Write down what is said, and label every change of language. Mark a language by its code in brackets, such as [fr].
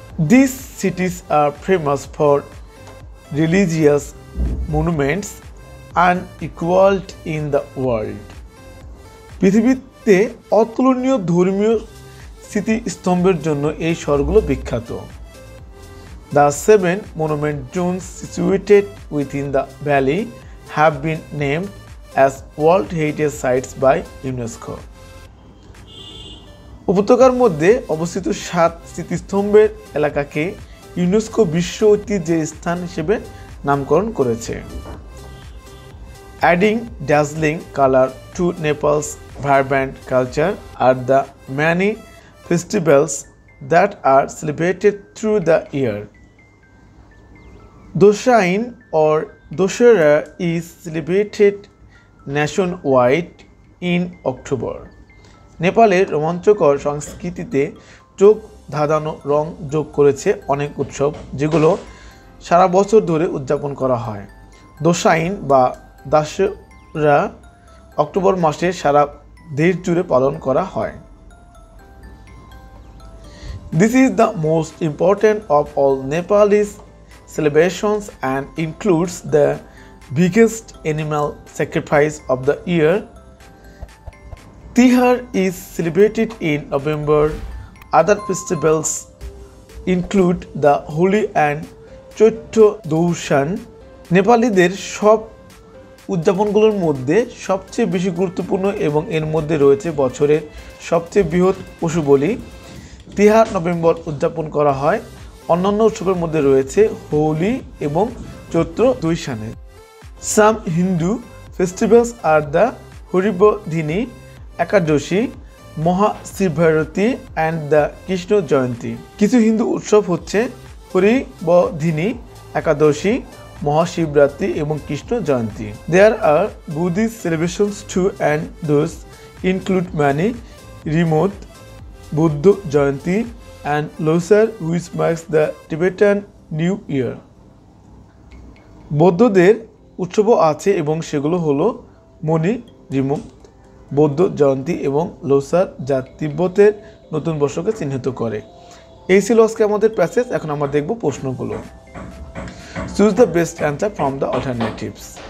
[en] These cities are famous for religious monuments unequaled in the world. [bn] পৃথিবীতে অতুলনীয় ধর্মীয় স্মৃতিস্তম্ভের জন্য এই শহরগুলো বিখ্যাত। [en] The 7 monument zones situated within the valley have been named as World Heritage Sites by UNESCO. [bn] উপত্যকার মধ্যে অবস্থিত 7 স্মৃতিস্তম্ভের এলাকাকে ইউনেস্কো বিশ্ব ঐতিহ্যের স্থান হিসেবে নামকরণ করেছে। [en] Adding dazzling color to Nepal's vibrant culture are the many festivals that are celebrated through the year. Dashain or Dussehra is celebrated nationwide in October. [bn] নেপালের রোমাঞ্চকর সংস্কৃতিতে চোখ ধাঁধানো রং যোগ করেছে অনেক উৎসব, যেগুলো সারা বছর ধরে উদযাপন করা হয়। দোসাইন বা দাসেরা অক্টোবর মাসে সারা দেশ জুড়ে পালন করা হয়। [en] This is the most important of all Nepalese celebrations and includes the biggest animal sacrifice of the year. Tihar is celebrated in November. Other festivals include the Holi and Chaitya Daushan. [bn] নেপালিদের সব উদযাপনগুলোর মধ্যে সবচেয়ে বেশি গুরুত্বপূর্ণ এবং এর মধ্যে রয়েছে বছরের সবচেয়ে বৃহৎ পশু বলি। তিহার নভেম্বর উদযাপন করা হয়। অন্যান্য উৎসবের মধ্যে রয়েছে হোলি এবং চৈত্র দৈশানে। [en] Some Hindu festivals are the Haribodhini Ekadashi, Mahashivratri and the Krishna Jayanti. [bn] কিছু হিন্দু উৎসব হচ্ছে হরিবধিনী একাদশী, মহাশিবরাত্রি এবং কৃষ্ণ জয়ন্তী। [en] There are Buddhist celebrations too and those include many remote Buddha Jayanti and Losar, which marks the Tibetan New Year. [bn] বৌদ্ধদের উৎসবও আছে এবং সেগুলো হলো মনি রিমুক, বৌদ্ধ জয়ন্তী এবং লোসার, যা তিব্বতের নতুন বর্ষকে চিহ্নিত করে। এই ছিল আজকে আমাদের প্যাসেজ। এখন আমরা দেখব প্রশ্নগুলো। [en] Choose the best answer from the alternatives.